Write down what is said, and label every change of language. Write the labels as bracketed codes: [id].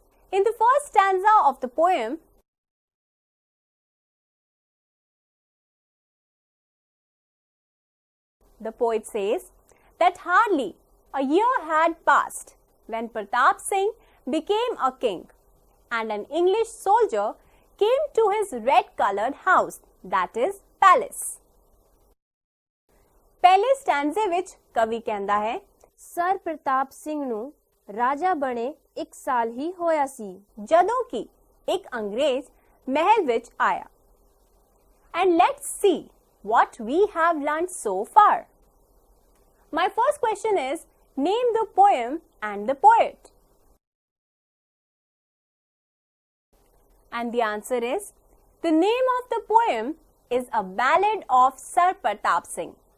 [en] In the first stanza of the poem, the poet says that hardly a year had passed when Pratap Singh became a king, and an English soldier came to his red-colored house, that is, palace. [pa] ਪਹਿਲੇ ਸਟੈਂਜ਼ੇ ਵਿੱਚ ਕਵੀ ਕਹਿੰਦਾ ਹੈ, sir ਪ੍ਰਤਾਪ ਸਿੰਘ ਨੂੰ ਰਾਜਾ ਬਣੇ 1 ਸਾਲ ਹੀ ਹੋਇਆ ਸੀ ਜਦੋਂ ਕਿ ਇੱਕ ਅੰਗਰੇਜ਼ ਮਹਿਲ ਵਿੱਚ ਆਇਆ। [en] And let's see what we have learned so far. My first question is, name the poem and the poet. And the answer is, the name of the poem is A Ballad of Sir Pratap Singh.